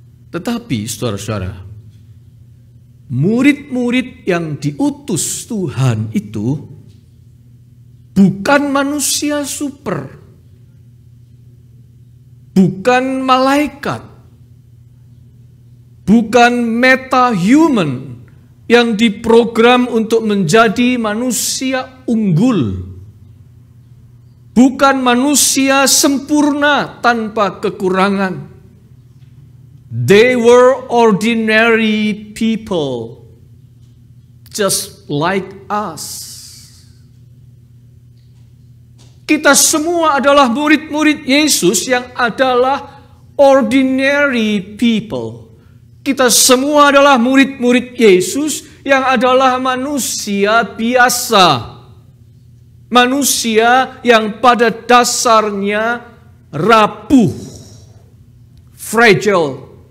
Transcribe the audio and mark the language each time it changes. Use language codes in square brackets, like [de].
[id] Tetapi saudara-saudara, murid-murid yang diutus Tuhan itu bukan manusia super, bukan malaikat, bukan metahuman yang diprogram untuk menjadi manusia unggul, bukan manusia sempurna tanpa kekurangan. [en] They were ordinary people, just like us. [id] Kita semua adalah murid-murid Yesus yang adalah [en] ordinary people. [id] Kita semua adalah murid-murid Yesus yang adalah manusia biasa. Manusia yang pada dasarnya rapuh, fragile.